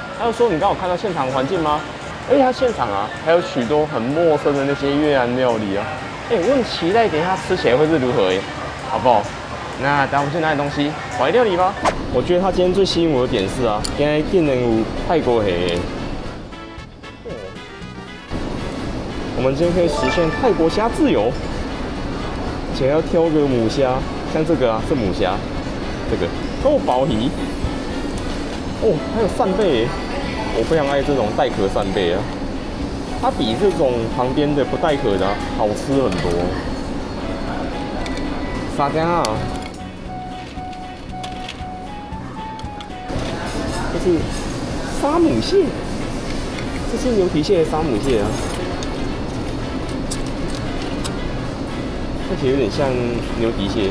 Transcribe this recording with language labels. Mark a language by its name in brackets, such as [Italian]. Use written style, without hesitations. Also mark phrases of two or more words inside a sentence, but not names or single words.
[Chinese] 他就说，你刚好看到现场环境嗎？而且他現場啊，還有許多很陌生的那些越南料理啊。我很期待等一下吃起來會是如何好不好？那等我們去拿點東西，來料理吧。我覺得他今天最吸引我的點是啊，今天竟然有泰國蝦。我們今天可以實現泰國蝦自由，而且要挑個母蝦，像這個啊是母蝦，這個豆包魚。還有扇貝，我非常愛這種帶殼扇貝啊，它比這種旁邊的不帶殼的好吃很多。沙姜啊，這是沙姆蟹，這是牛蹄蟹的沙姆蟹啊，看起來有點像牛蹄蟹。